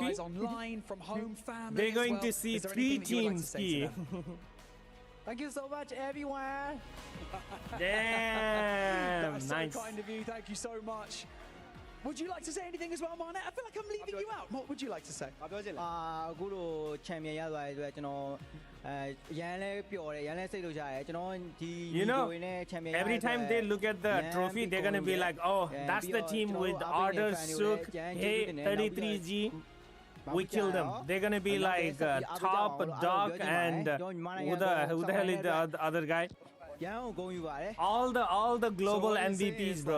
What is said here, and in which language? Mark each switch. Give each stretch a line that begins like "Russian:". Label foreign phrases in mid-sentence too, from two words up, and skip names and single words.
English: you guys online from home, family. They're going to see 3 teams here. Thank you so much, everyone. Damn, That's nice. so kind of you. Thank you so much. Would you like to say anything as well, Marnet? I feel like I'm leaving you out. What would you like to say?
Burmese: အခုလို champion ရသွားတဲ့အတွက်ကျွန်တော်ရန်လဲပျော်တယ်ရန်လဲစိတ်လှုပ်ရှားတယ်ကျွန်တော်ဒီ
English: You know, champion every time they look at the trophy, they're gonna be like, "Oh, that's the team with Order, Sook, Hey, 33G. We killed them." They're gonna be like Top, Doc, and who the hell is the other guy? All the global MVPs, bro.